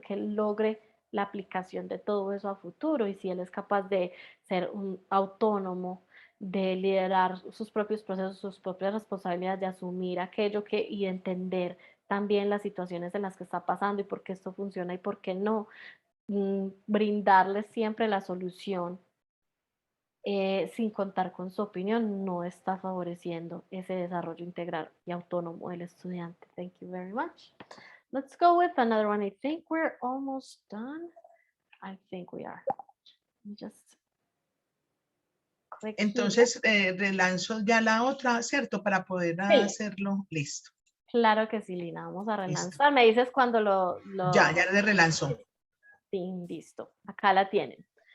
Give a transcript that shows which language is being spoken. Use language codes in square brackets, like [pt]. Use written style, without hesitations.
[es] Que él logre la aplicación de todo eso a futuro y si él es capaz de ser un autónomo, de liderar sus propios procesos, sus propias responsabilidades, de asumir aquello y entender también las situaciones en las que está pasando y por qué esto funciona y por qué no, brindarles siempre la solución sin contar con su opinión no está favoreciendo ese desarrollo integral y autónomo del estudiante. [en] Thank you very much. Let's go with another one. I think we're almost done. I think we are. Just click [es] Entonces, relanzo ya la otra, ¿cierto? Para poder Sí. hacerlo listo. Claro que sí, Lina. Vamos a relanzar. Me dices cuando lo... Ya le relanzó. Sí, listo. Acá la tienen.